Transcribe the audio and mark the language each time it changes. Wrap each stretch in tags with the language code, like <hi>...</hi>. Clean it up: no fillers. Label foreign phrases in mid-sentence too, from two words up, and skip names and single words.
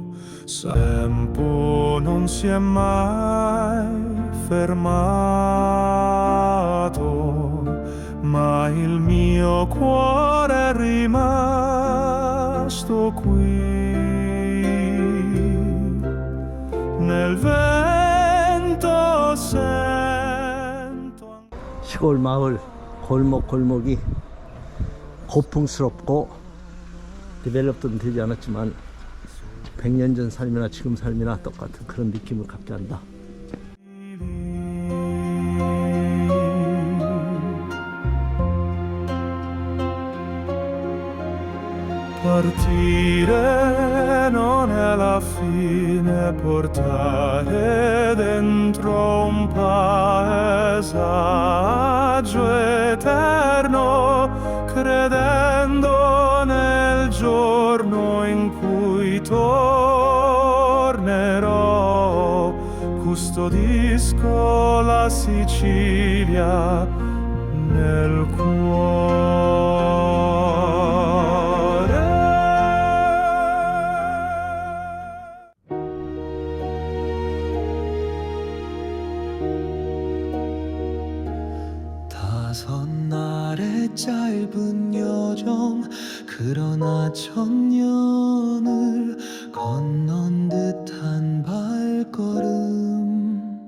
<it>Tempo non si è mai fermato, ma il mio cuore è rimasto qui nel vento sento.</it> <ko>시골 마을 골목골목이 고풍스럽고 디벨롭도 되지 않았지만 100년 전 삶이나 지금 삶이나 똑같은 그런 느낌을 갖게 한다.</ko> <it>Partire non è la fine, portare dentro un paesaggio eterno, credendo nel giorno in cui tornerò, custodisco la Sicilia nel cuore.</it> <ko>짧은 여정 그러나 천년을 건넌 듯한 발걸음.</ko>